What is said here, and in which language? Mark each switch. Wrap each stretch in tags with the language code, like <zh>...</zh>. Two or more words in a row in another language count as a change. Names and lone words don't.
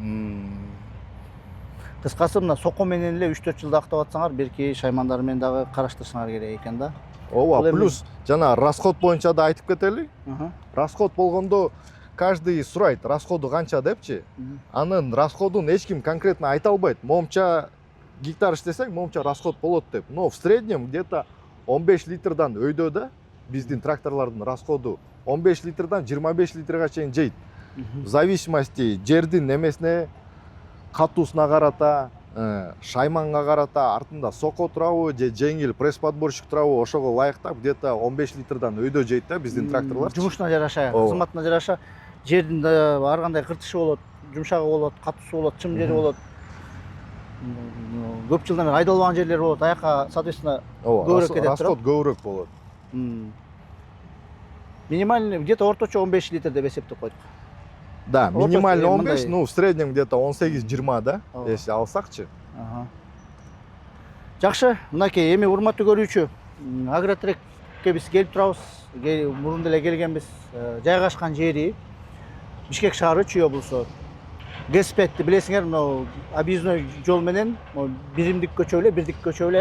<ky>Кыскасы мына соко менен эле 3-4 жылда актап атсаңар, берки шаймандар менен дагы караштырсаңар керек экен да. Ооба, плюс жана расход боюнча да айтып кетели. Расход болгондо каждый сурайт, расходу канча депчи. Анын расходун эч ким конкретно айта албайт. Момча гектар иштесең, момча расход болот деп.</ky> <ru>Но в среднем где-то</ru> <ky>15 литрдан өйдө да биздин тракторлордун расходу 15 литрдан 25 литрге чейин жейт.</ky> <ru>В зависимости</ru> <ky>жердин эмесине, катуусуна карата, шайманга карата, артында соко турабы же жеңил</ky> <ru>пресс подборщик</ru> <ky>турабы, ошого ылайыктап где-то 15 литрдан өйдө жейт да биздин тракторлор. Жумушуна жараша, кызматына жараша жердин ар кандай кыртышы болот, жумшагы болот, катуусу болот, чым жери болот. Көп жылдан бери айдалбаган жерлер болот, аяка соответственно көбүрөөк кетет. Расход көбүрөөк болот.</ky> <ru>Минимальный где-то</ru> <ky>орточо 15 литр деп эсептеп койдук. Да,</ky> <ru>минимальный 15, ну в среднем где-то 18-20, да, если алсакчы.</ru> <ky>Жакшы, мынакей, эми урматтуу көрүүчү, Агротрекке биз келип турабыз. Мурун деле келгенбиз. Жайгашкан жери Бишкек шаары, Чүй облусу. Геспетти билесиңер, мына объездной жол менен биримдик көчө эле, бирдик көчө эле.</ky>